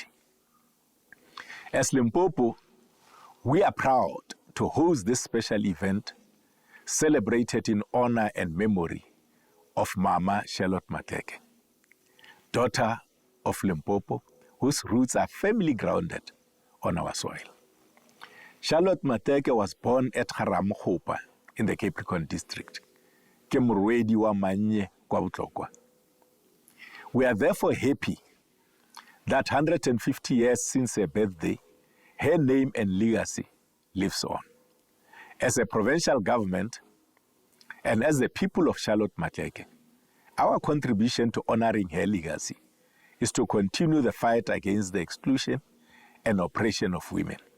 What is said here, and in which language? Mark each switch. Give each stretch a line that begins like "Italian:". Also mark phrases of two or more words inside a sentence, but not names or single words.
English: As Limpopo, we are proud to host this special event celebrated in honor and memory of Mama Charlotte Matleke, daughter of Limpopo, whose roots are firmly grounded on our soil. Charlotte Matleke was born at Garamokgopa in the Capricorn district.
Northern Sotho: Ke morwedi wa Manye kwa Botlokwa.
English: We are therefore happy that 150 years since her birthday, her name and legacy lives on. As a provincial government and as the people of Charlotte Matleke, our contribution to honoring her legacy is to continue the fight against the exclusion and oppression of women.